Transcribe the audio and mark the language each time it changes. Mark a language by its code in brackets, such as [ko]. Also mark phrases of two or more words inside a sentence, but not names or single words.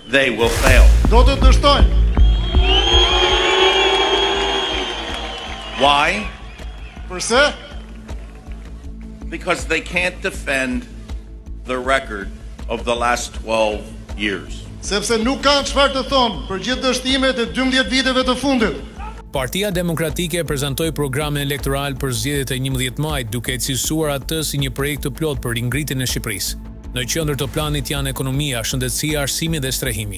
[en] they will fail. [sq] Do të dështojnë. [en] Why? [sq] Përse? [en] Because they can't defend the record of the last 12 years. [sq] Sepse nuk kanë çfarë të thonë për gjithë dështimet e 12 viteve të fundit. Partia Demokratike prezantoi programin elektoral për zgjedhjet e 11 majit, duke e cilësuar atë si një projekt të plot për ringritjen e Shqipërisë. Në qendër të planit janë ekonomia, shëndetësia, arsimi dhe strehimi.